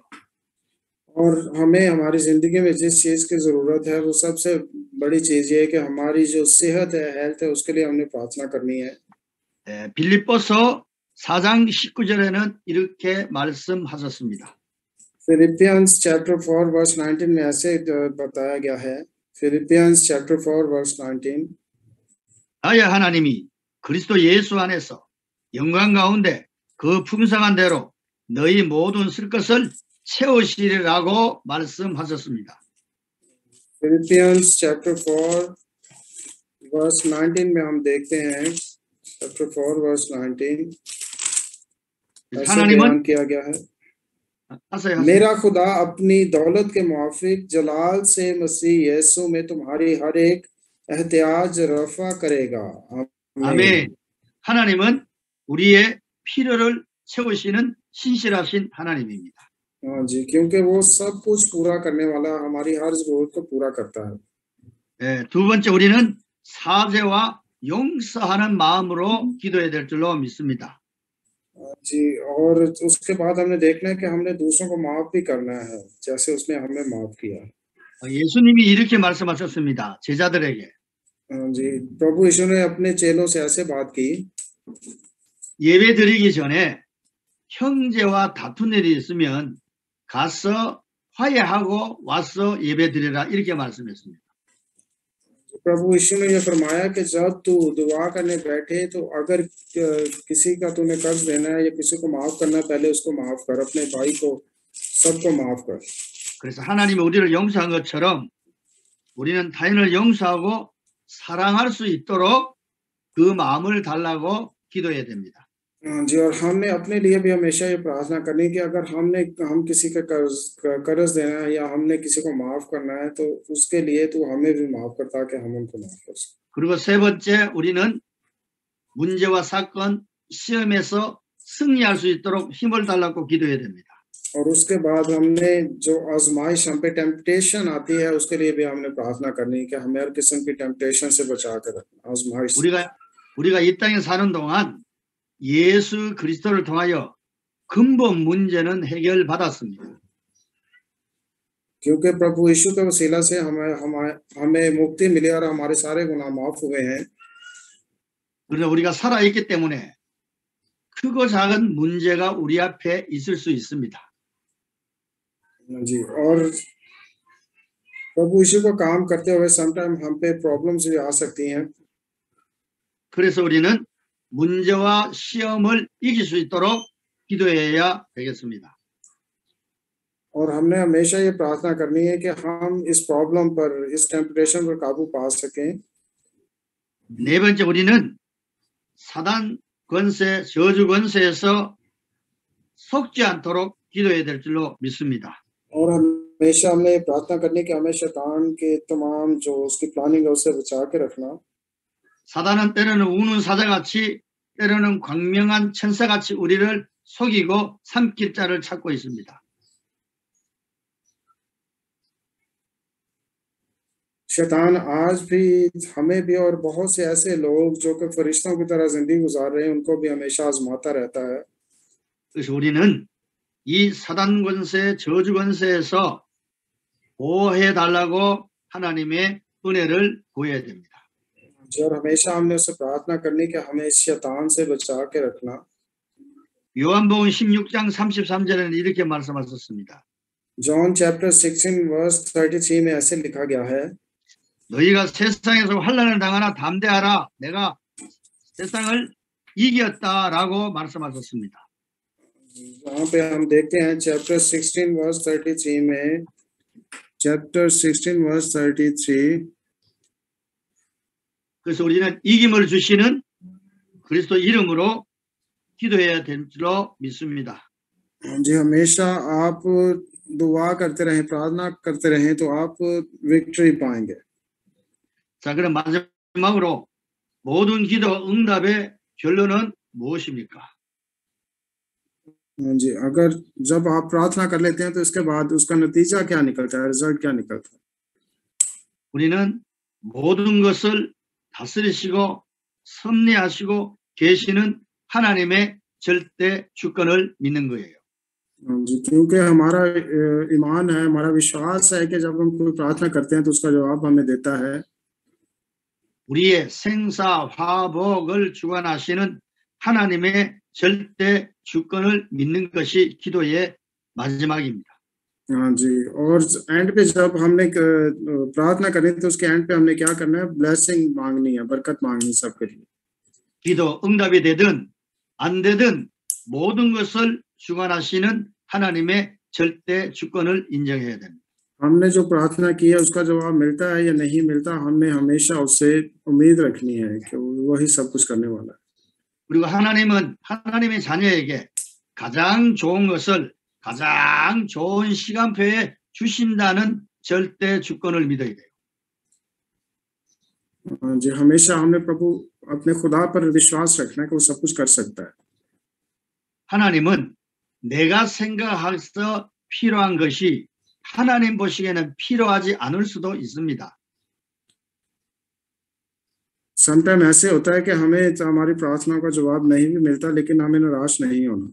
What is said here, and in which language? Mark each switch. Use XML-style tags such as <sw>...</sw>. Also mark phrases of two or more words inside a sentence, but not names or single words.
<hi>और हमें हमारी जिंदगी में जिस चीज की जरूरत है वो सबसे बड़ी चीज ये है कि हमारी जो सेहत है, हेल्थ है, उसके लिए हमने प्रार्थना करनी है।</hi> <ko>빌립보서 4장 19절에는 이렇게 말씀하셨습니다.</ko> <hi>फिलिपियंस</hi> <en>chapter 4 verse 19</en> <hi>में ऐसे बताया गया है।</hi> <en>Philippians chapter 4 verse 19,</en> <ko>나의 하나님이 그리스도 예수 안에서 영광 가운데 그 풍성한 대로 너희 모든 쓸 것을 채우시리라고 말씀하셨습니다.</ko> <hi>फिलिपियंस</hi> <en>chapter 4 verse 19</en> <hi>में हम देखते हैं,</hi> <en>chapter 4 verse 19</en> <hi>ऐसे</hi> <ko>하나님은</ko> <hi>बयान किया गया है,</hi> <ko>하세요.</ko> <hi>मेरा खुदा अपनी दौलत के मुआफिक जलाल से मसीह यीशु में तुम्हारी हर एक एहतियाज रफा करेगा।</hi> <ko>아멘. 하나님은 우리의 필요를 채우시는 신실하신 하나님입니다.</ko> <hi>हाँ जी, क्योंकि वो सब कुछ पूरा करने वाला हमारी हर जरूरत को पूरा करता है।</hi> <ko>두 번째 우리는 사죄와 용서하는 마음으로 기도해야 될 줄로 믿습니다.</ko> <hi>जी, और उसके बाद हमने देखना है कि हमने दूसरों को माफ भी करना है जैसे उसने हमें माफ किया।</hi> <ko>예수님이 이렇게 말씀하셨습니다. 제자들에게</ko> <hi>हाँ जी, प्रभु यीशु ने अपने चेलों से ऐसे बात की,</hi> <ko>예배 드리기 전에 형제와 다툰 일이 있으면 가서 화해하고 와서 예배 드리라 이렇게 말씀했습니다.</ko> <hi>प्रभु यीशु ने यह फरमाया कि जब तू दुआ करने बैठे तो अगर किसी का तूने कर्ज देना है या किसी को माफ करना है पहले उसको माफ कर, अपने भाई को सबको माफ कर।</hi> <ko>그래서 하나님이 우리를 용서한 것처럼 우리는 타인을 용서하고 사랑할 수 있도록 그 마음을 달라고 기도해야 됩니다.</ko> <hi>जी, और हमने अपने लिए भी हमेशा ये प्रार्थना करनी कि अगर हम किसी का कर्ज देना है या हमने किसी को माफ करना है तो उसके लिए तू हमें भी माफ कर ताकि हम उनको माफ कर सकें।</hi> <ko>그리고 세 번째, 우리는 문제와 사건, 시험에서 승리할 수 있도록 힘을 달라고 기도해야 됩니다.</ko> <hi>और उसके बाद हमने जो आजमाइश हम पे टेम्पटेशन आती है उसके लिए भी हमने प्रार्थना करनी है कि हमें हर किस्म की टेम्पटेशन से बचा कर रखना, आजमाइश से।</hi> <ko>우리가 이 땅에 사는 동안 예수 그리스도를 통하여 근본 문제는 해결받았습니다.</ko> <hi>क्योंकि प्रभु यीशु के वसीला से हमें मुक्ति मिली और हमारे सारे गुनाह माफ हुए हैं।</hi> <ko>그러나 우리가 살아있기 때문에 크고 작은 문제가 우리 앞에 있을 수 있습니다.</ko> <hi>जी, और प्रभु यीशु को काम करते हुए समटाइम हम पे प्रॉब्लम्स भी आ सकती हैं।</hi> <ko>그래서 우리는 문제와 시험을 이길 수 있도록 기도해야 되겠습니다.</ko> <hi>और हमने हमेशा ये प्रार्थना करनी है कि हम इस प्रॉब्लम पर, इस टेम्पटेशन पर काबू पा सकें।</hi> <ko>네 번째, 우리는 사단 권세, 저주 권세에서 속지 않도록 기도해야 될 줄로 믿습니다.</ko> <hi>और हमेशा हमने ये प्रार्थना करनी कि हमें शैतान के तमाम जो उसकी प्लानिंग है उससे बचा के रखना।</hi> <ko>사단은 때로는 우는 사자같이, 때로는 광명한 천사같이 우리를 속이고 삼킬 자를 찾고 있습니다.</ko> <hi>शैतान आज भी हमें भी और बहुत से ऐसे लोग जो कि फरिश्तों की तरह जिंदगी गुजार रहे हैं उनको भी हमेशा आजमाता रहता है।</hi> <ko>그래서 우리는 이 사단 권세, 저주 권세에서 보호해 달라고 하나님의 은혜를 구해야 됩니다.</ko> <hi>और हमेशा हमने उससे प्रार्थना करनी कि हमें इस शैतान से बचा के रखना।</hi> <ko>요한복음 16장 33절에는 이렇게 말씀하셨습니다.</ko> <hi>जॉन</hi> <en>chapter 16 verse 33</en> <hi>में ऐसे लिखा गया है,</hi> <ko>너희가 세상에서 환난을 당하나 담대하라, 내가 세상을 이겼다라고 말씀하셨습니다.</ko> <hi>वहाँ पे हम देखते हैं</hi> <en>chapter 16 verse 33</en> <hi>में,</hi> <en>chapter 16 verse 33,</en> <ko>그래서 우리는 이김을 주시는 그리스도 이름으로 기도해야 될 줄로 믿습니다.</ko> <hi>जी हमेशा आप दुआ करते रहें, प्रार्थना करते रहें तो आप विक्ट्री पाएंगे।</hi> <ko>자, 그럼 마지막으로 모든 기도 응답의 결론은 무엇입니까?</ko> <hi>जी, अगर जब आप प्रार्थना कर लेते हैं तो इसके बाद उसका नतीजा क्या निकलता है, रिजल्ट क्या निकलता है?</hi> <ko>우리는 모든 것을 다스리시고 섭리하시고 계시는 하나님의 절대 주권을 믿는 거예요.</ko> <hi>जी, क्योंकि हमारा ईमान है, हमारा विश्वास है कि जब हम कोई प्रार्थना करते हैं तो उसका जवाब हमें देता है।</hi> <ko>우리의 생사 화복을 주관하시는 하나님의 절대 주권을 믿는 것이 기도의 마지막입니다.</ko> <hi>हाँ जी, और एंड पे जब हमने प्रार्थना करें तो उसके एंड पे हमने क्या करना है, ब्लेसिंग मांगनी है, बरकत मांगनी सबके लिए।</hi> <ko>기도 응답이 되든 안 되든 모든 것을 주관하시는 하나님의 절대 주권을 인정해야 됩니다.</ko> <hi>हमने जो प्रार्थना की है उसका जवाब मिलता है या नहीं मिलता, हमें हमेशा उससे उम्मीद रखनी है कि वही सब कुछ करने वाला है।</hi> <ko>그리고 하나님은 하나님의 자녀에게 가장 좋은 것을 가장 좋은 시간표에 주신다는 절대 주권을 믿어야 돼요.</ko> <hi>जी, हमेशा हमने प्रभु अपने खुदा पर विश्वास रखना है कि वो सब कुछ कर सकता है।</hi> <ko>하나님은 내가 생각해서 필요한 것이 하나님 보시기에는 필요하지 않을 수도 있습니다.</ko> <hi>समटाइम ऐसे होता है कि हमें हमारी प्रार्थना का जवाब नहीं भी मिलता, लेकिन हमें निराश नहीं होना।</hi>